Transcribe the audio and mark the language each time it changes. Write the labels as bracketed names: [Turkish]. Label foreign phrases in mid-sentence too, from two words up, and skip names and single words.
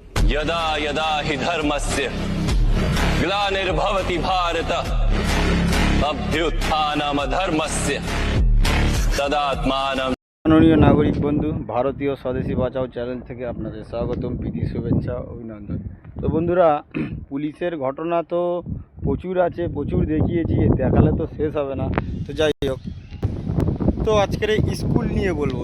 [Sanskrit] यदा यदा हि धर्मस्य ग्लानिर्भवति भारत अभ्युत्थानमधर्मस्य तदात्मानं। [Bangla] মাননীয় নাগরিক বন্ধু, ভারতীয় স্বদেশী বাঁচাও চ্যানেল থেকে আপনাদের স্বাগতম, প্রীতি শুভেচ্ছা অভিনন্দন। তো বন্ধুরা, পুলিশের ঘটনা তো প্রচুর আছে, প্রচুর দেখিয়েছি, দেখালে তো শেষ হবে না। তো যাই হোক, তো আজকের এই স্কুল নিয়ে বলবো।